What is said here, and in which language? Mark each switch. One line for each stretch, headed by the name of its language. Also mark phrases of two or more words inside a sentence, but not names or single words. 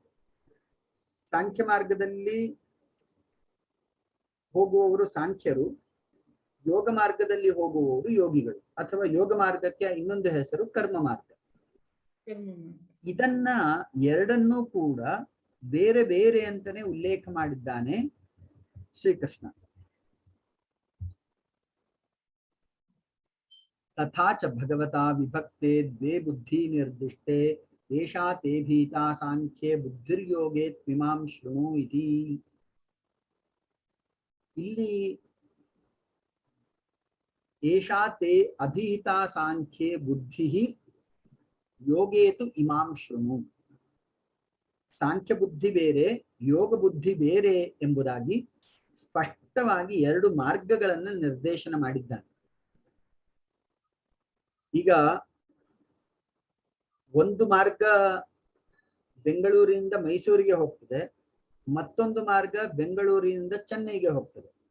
Kannada: ಸಾಂಖ್ಯ ಮಾರ್ಗದಲ್ಲಿ ಹೋಗುವವರು ಸಾಂಖ್ಯರು, ಯೋಗ ಮಾರ್ಗದಲ್ಲಿ ಹೋಗುವವರು ಯೋಗಿಗಳು, ಅಥವಾ ಯೋಗ ಮಾರ್ಗಕ್ಕೆ ಇನ್ನೊಂದು ಹೆಸರು ಕರ್ಮ ಮಾರ್ಗ. ಇದನ್ನ ಎರಡನ್ನೂ ಕೂಡ ಬೇರೆ ಬೇರೆ ಅಂತಾನೆ ಉಲ್ಲೇಖ ಮಾಡಿದ್ದಾನೆ ಶ್ರೀಕೃಷ್ಣ.
Sanskrit: ತಥಾಚ ಭಗವತಾ ವಿಭಕ್ತೆ ದ್ವೇ ಬುದ್ಧಿ ನಿರ್ದಿಷ್ಟೆ ಏಷಾ ತೇ ಭೀತಾ ಸಾಂಖ್ಯೆ ಬುದ್ಧಿರ್ಯೋಗೆ ತ್ವಿಮಾಂ ಶೃಣು ಇತಿ. ಇಲ್ಲಿ ಏಷಾ ತೇ ಅಭೀತಾ ಸಾಂಖ್ಯೆ ಬುದ್ಧಿ ಯೋಗೇ ತು ಇಮಾಂ ಶೃಣು.
Kannada: ಸಾಂಖ್ಯ ಬುದ್ಧಿ ಬೇರೆ, ಯೋಗ ಬುದ್ಧಿ ಬೇರೆ ಎಂಬುದಾಗಿ ಸ್ಪಷ್ಟವಾಗಿ ಎರಡು ಮಾರ್ಗಗಳನ್ನು ನಿರ್ದೇಶನ ಮಾಡಿದ್ದಾನೆ. ಈಗ ಒಂದು ಮಾರ್ಗ ಬೆಂಗಳೂರಿನಿಂದ ಮೈಸೂರಿಗೆ ಹೋಗ್ತದೆ, ಮತ್ತೊಂದು ಮಾರ್ಗ ಬೆಂಗಳೂರಿನಿಂದ ಚೆನ್ನೈಗೆ ಹೋಗ್ತದೆ.